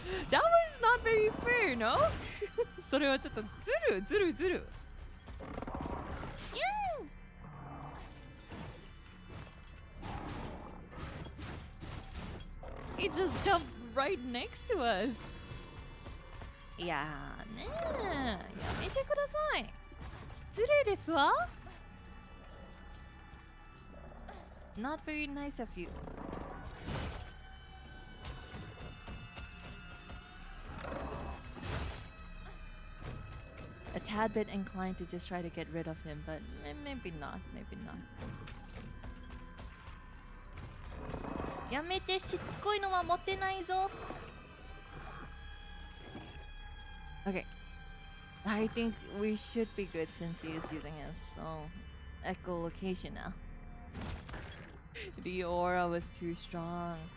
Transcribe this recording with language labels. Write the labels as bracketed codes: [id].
[en] That was not very fair, no? [ja] それはちょっとずる。 [en] He just jumped right next to us. [ja] いやーねー、やめてください。失礼ですわ。 [en] Not very nice of you. A tad bit inclined to just try to get rid of him, but maybe not. [ja] やめて、しつこいのは持ってないぞ。 [en] Okay. I think we should be good since he is using his echolocation now. The aura was too strong.